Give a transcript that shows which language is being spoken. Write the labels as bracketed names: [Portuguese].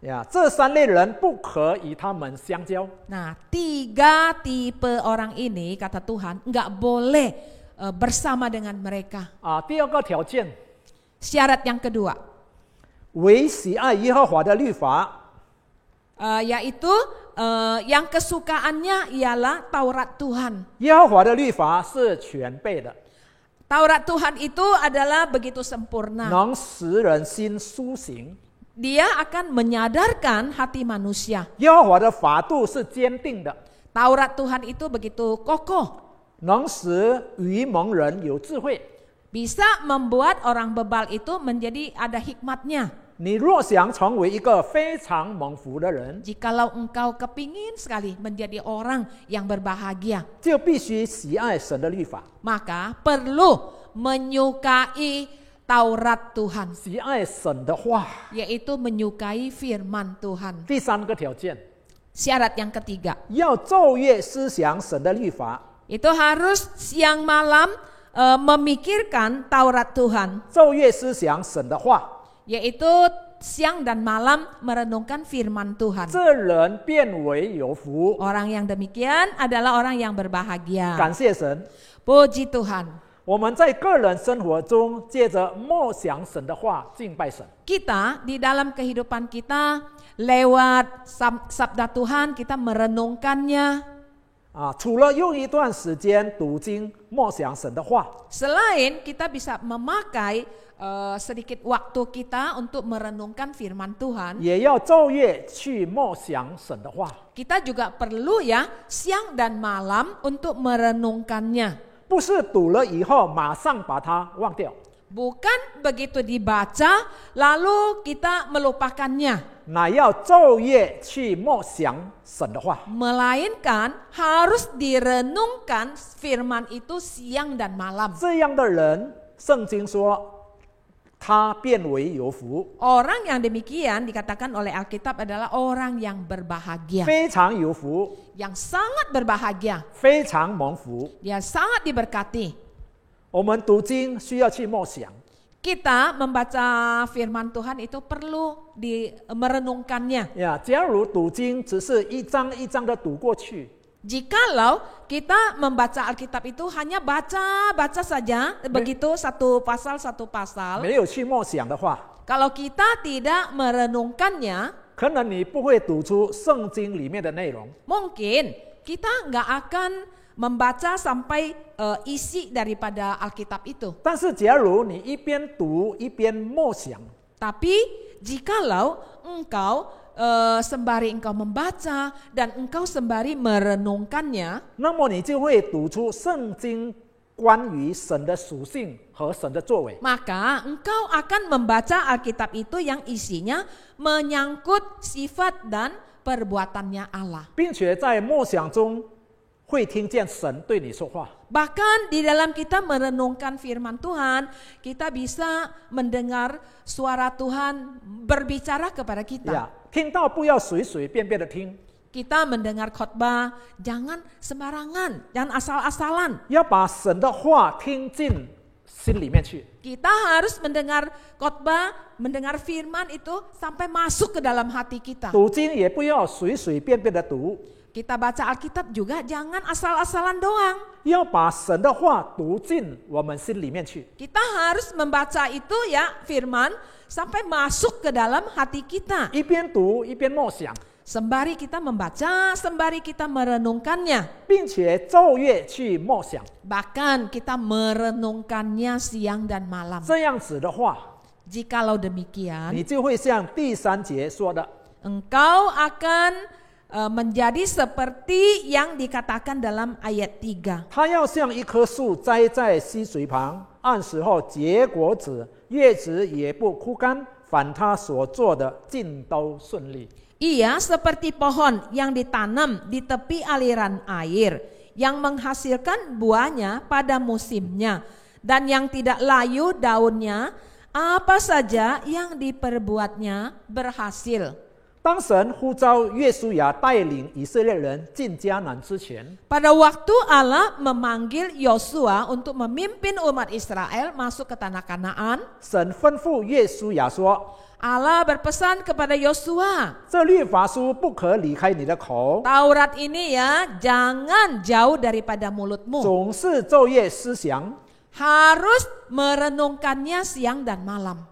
[Chinese] 这三类人不可与他们相交。 [Indonesian] Nah, 3 tipe orang ini kata Tuhan enggak boleh bersama dengan mereka. [Chinese] 第二个条件， [Indonesian] Syarat yang kedua, [Chinese] 唯喜爱耶和华的律法， [Indonesian] yaitu yang kesukaannya ialah Taurat Tuhan. [Chinese] 耶和华的律法是全备的， [Indonesian] Taurat Tuhan itu adalah begitu sempurna. [Chinese] 能使人心苏醒。 [Indonesian] Dia akan menyadarkan hati manusia. [Chinese] 耶和华的法度是坚定的， [Indonesian] Taurat Tuhan itu begitu kokoh, [Chinese] 能使愚蒙人有智慧。 [Indonesian] bisa membuat orang bebal itu menjadi ada hikmatnya. [Chinese] 你若想成为一个非常蒙福的人， [Indonesian] Jikalau engkau kepingin sekali menjadi orang yang berbahagia, [Chinese] 就必须喜爱神的律法， [Indonesian] maka perlu menyukai Taurat Tuhan, [Chinese] 喜爱神的话。 [Indonesian] yaitu menyukai firman Tuhan. [Chinese] 第三个条件， [Indonesian] Syarat yang ketiga, [Chinese] 要昼夜思想神的律法。 [Indonesian] itu harus siang malam memikirkan Taurat Tuhan, [Chinese] 昼夜思想神的话， [Indonesian] yaitu siang dan malam merenungkan firman Tuhan. [Chinese] 这人变为有福。 [Indonesian] Orang yang demikian adalah orang yang berbahagia. [Chinese] 感谢神， [Indonesian] Puji Tuhan. [Chinese] 我们在个人生活中借着默想神的话敬拜神。 [Indonesian] Kita di dalam kehidupan kita lewat sabda Tuhan kita merenungkannya. [Chinese] 除了用一段时间读经默想神的话， [Indonesian] Selain kita bisa memakai sedikit waktu kita untuk merenungkan firman Tuhan, [Chinese] 也要昼夜去默想神的话。 [Indonesian] kita juga perlu ya siang dan malam untuk merenungkannya. [Chinese] 不是读了以后马上把它忘掉， [Indonesian] Bukan begitu dibaca lalu kita melupakannya. [Chinese] 乃要昼夜去默想神的话。 [Indonesian] Melainkan harus direnungkan firman itu siang dan malam. [Chinese] 这样的人，圣经说他变为有福， [Indonesian] Orang yang demikian dikatakan oleh Alkitab adalah orang yang berbahagia, [Chinese] 非常有福， [Indonesian] yang sangat berbahagia. [Chinese] 非常蒙福。 [Indonesian] Dia sangat diberkati. [Chinese] 我们读经需要去默想， [Indonesian] Kita membaca firman Tuhan itu perlu merenungkannya. [Chinese] 假如读经只是一章一章的读过去， [Indonesian] Jikalau kita membaca Alkitab itu hanya baca saja, begitu satu pasal, [Chinese] 没有去默想的话， [Indonesian] kalau kita tidak merenungkannya, [Chinese] 可能你不会读出圣经里面的内容。 [Indonesian] mungkin kita nggak akan membaca sampai isi daripada Alkitab itu. [Chinese] 但是假如你一边读一边默想， [Indonesian] Tapi jikalau engkau sembari engkau membaca dan engkau sembari merenungkannya, [Chinese] 那么你就会读出圣经关于神的属性和神的作为。 [Indonesian] maka engkau akan membaca Alkitab itu yang isinya menyangkut sifat dan perbuatannya Allah. [Chinese] 并且在默想中会听见神对你说话。 [Indonesian] Bahkan di dalam kita merenungkan firman Tuhan, kita bisa mendengar suara Tuhan berbicara kepada kita. [Chinese] 听到不要随随便便的听， [Indonesian] Kita mendengar khotbah, jangan sembarangan, jangan asal-asalan. [Chinese] 要把神的话听进心里面去。 [Indonesian] Kita harus mendengar khotbah, mendengar firman itu sampai masuk ke dalam hati kita. [Chinese] 读经也不要随随便便的读， [Indonesian] Kita baca Alkitab juga jangan asal-asalan doang. [Chinese] 要把神的话读进我们心里面去。 [Indonesian] Kita harus membaca itu ya firman sampai masuk ke dalam hati kita. [Chinese] 一边读一边默想， [Indonesian] Sembari kita membaca, sembari kita merenungkannya. [Chinese] 并且昼夜去默想。 [Indonesian] Bahkan kita merenungkannya siang dan malam. [Chinese] 这样子的话， [Indonesian] Jikalau demikian, [Chinese] 你就会像第3节说的， [Indonesian] engkau akan menjadi seperti yang dikatakan dalam ayat 3. [Chinese] 它要像一棵树栽在溪水旁，按时候结果子，叶子也不枯干，凡它所做的尽都顺利。 [Indonesian] Ia seperti pohon yang ditanam di tepi aliran air, yang menghasilkan buahnya pada musimnya, dan yang tidak layu daunnya, apa saja yang diperbuatnya berhasil. [Chinese] 当神呼召约书亚带领以色列人进迦南之前， [Indonesian] Pada waktu Allah memanggil Yosua untuk memimpin umat Israel masuk ke tanah Kanaan, [Chinese] 神吩咐约书亚说： [Indonesian] Allah berpesan kepada Yosua, [Chinese] 这律法书不可离开你的口， [Indonesian] Taurat ini ya jangan jauh daripada mulutmu. [Chinese] 总是昼夜思想， [Indonesian] Harus merenungkannya siang dan malam.